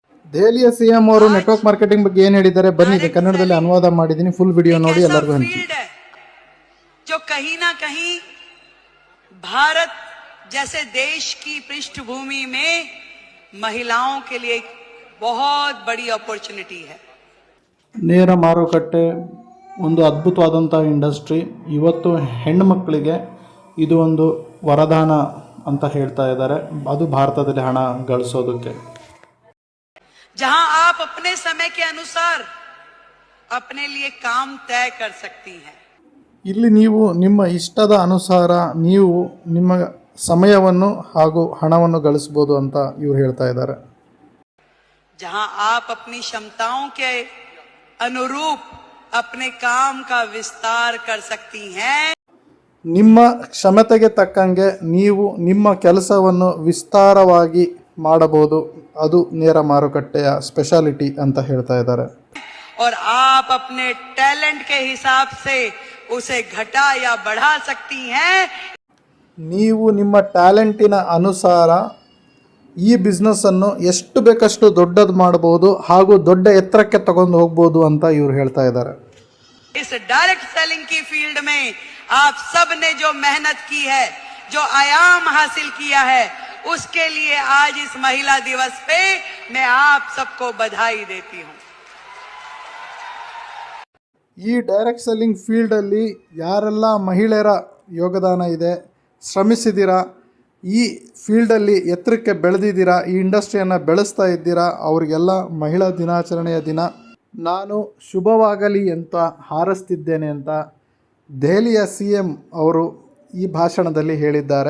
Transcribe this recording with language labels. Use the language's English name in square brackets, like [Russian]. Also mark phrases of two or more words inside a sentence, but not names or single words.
[Kannada] ದೆಹಲಿಯ ಸಿಎಂ ಅವರು [English] network marketing [Kannada] ಬಗ್ಗೆ ಏನು ಹೇಳಿದ್ದಾರೆ ಬನ್ನಿ, ಇದೆ ಕನ್ನಡದಲ್ಲಿ ಅನುವಾದ ಮಾಡಿದ್ದೀನಿ. [English] full video [Kannada] ನೋಡಿ ಎಲ್ಲರಿಗೂ ಹಂಚಿ. [Hindi] जो कहीं ना कहीं भारत जैसे देश की पृष्ठभूमि में महिलाओं के लिए एक बहुत बड़ी अपॉर्चुनिटी है. [Kannada] ನೇರ ಮಾರುಕಟ್ಟೆ ಒಂದು ಅದ್ಭುತವಾದಂತಹ ಇಂಡಸ್ಟ್ರಿ. ಇವತ್ತು ಹೆಣ್ಣು ಮಕ್ಕಳಿಗೆ ಇದು ಒಂದು ವರದಾನ ಅಂತ ಹೇಳ್ತಾ ಇದ್ದಾರೆ, ಅದು ಭಾರತದಲ್ಲಿ ಹಣ ಗಳಿಸೋದಕ್ಕೆ. [Hindi] जहां आप अपने समय के अनुसार अपने लिए काम तय कर सकती हैं. [Kannada] ಇಲ್ಲಿ ನೀವು ನಿಮ್ಮ ಇಷ್ಟದ ಅನುಸಾರ ನೀವು ನಿಮ್ಮ ಸಮಯವನ್ನು ಹಾಗೂ ಹಣವನ್ನು ಗಳಿಸಬಹುದು ಅಂತ ಇವರು ಹೇಳ್ತಾ ಇದ್ದಾರೆ. [Hindi] जहां आप अपनी क्षमताओं के अनुरूप अपने काम का विस्तार कर सकती हैं. [Kannada] ನಿಮ್ಮ ಕ್ಷಮತೆಗೆ ತಕ್ಕಂಗೆ ನೀವು ನಿಮ್ಮ ಕೆಲಸವನ್ನು ವಿಸ್ತಾರವಾಗಿ ಮಾಡಬಹುದು, ಅದು ನೇರ ಮಾರುಕಟ್ಟೆಯ ಸ್ಪೆಷಾಲಿಟಿ ಅಂತ ಹೇಳ್ತಾ ಇದ್ದಾರೆ. [Hindi] और आप अपने टैलेंट के हिसाब से उसे घटा या बढ़ा सकती हैं. [Kannada] ನೀವು ನಿಮ್ಮ ಟ್ಯಾಲೆಂಟಿನ ಅನುಸಾರ ಈ ಬಿಸ್ನೆಸ್ ಅನ್ನು ಎಷ್ಟು ಬೇಕಷ್ಟು ದೊಡ್ಡದು ಮಾಡಬಹುದು ಹಾಗೂ ದೊಡ್ಡ ಎತ್ತರಕ್ಕೆ ತಗೊಂಡು ಹೋಗಬಹುದು ಅಂತ ಇವರು ಹೇಳ್ತಾ ಇದ್ದಾರೆ. [Hindi] इस [English] direct selling [Hindi] की फील्ड में आप सब ने जो मेहनत की है, जो आयाम हासिल किया है, उसके लिए आज इस महिला दिवस पे मैं आप सबको बधाई देती हूं. [Kannada] ಈ [English] direct selling [Kannada] ಫೀಲ್ಡಲ್ಲಿ ಯಾರೆಲ್ಲ ಮಹಿಳೆಯರ ಯೋಗದಾನ ಇದೆ, ಶ್ರಮಿಸಿದ್ದೀರಾ, ಈ ಫೀಲ್ಡಲ್ಲಿ ಎತ್ತರಕ್ಕೆ ಬೆಳೆದಿದ್ದೀರಾ, ಈ ಇಂಡಸ್ಟ್ರಿಯನ್ನು ಬೆಳೆಸ್ತಾ ಇದ್ದೀರಾ, ಅವರಿಗೆಲ್ಲ ಮಹಿಳಾ ದಿನಾಚರಣೆಯ ದಿನ ನಾನು ಶುಭವಾಗಲಿ ಅಂತ ಹಾರೈಸ್ತಿದ್ದೇನೆ ಅಂತ ದೆಹಲಿಯ CM ಅವರು ಈ ಭಾಷಣದಲ್ಲಿ ಹೇಳಿದ್ದಾರೆ.